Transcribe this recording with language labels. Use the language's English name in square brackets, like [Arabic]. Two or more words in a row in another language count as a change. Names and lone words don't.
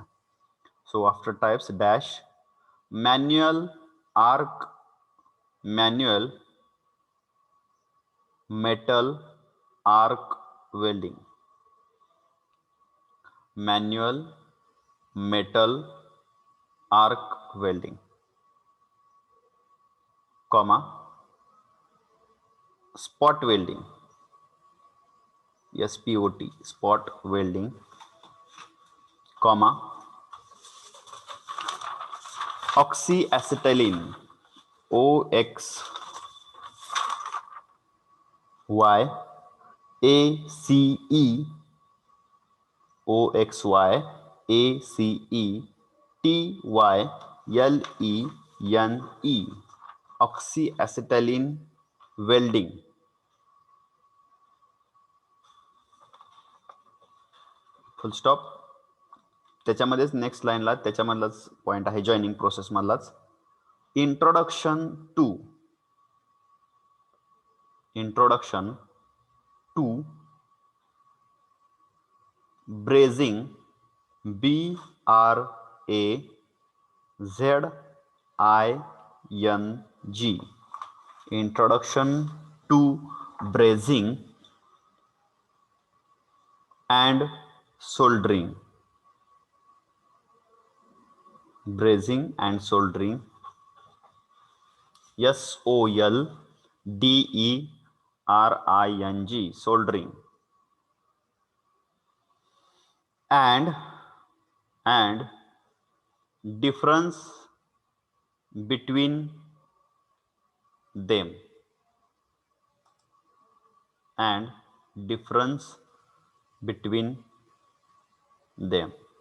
[English] so after types dash, manual arc, manual metal arc welding, manual metal arc welding, कॉमा, spot welding, SPOT, spot welding, comma, oxyacetylene, OXYACETYLENE, oxyacetylene welding. full stop. [Marathi] त्याच्यामध्येच [English] next line [Marathi] त्याच्यामधलाच पॉइंट आहे [English] joining process [Marathi] मधलाच, इंट्रोडक्शन [English] to brazing, BRAZING, introduction to brazing and soldering, brazing and soldering, SOLDERING, soldering, and difference between them, and difference between them.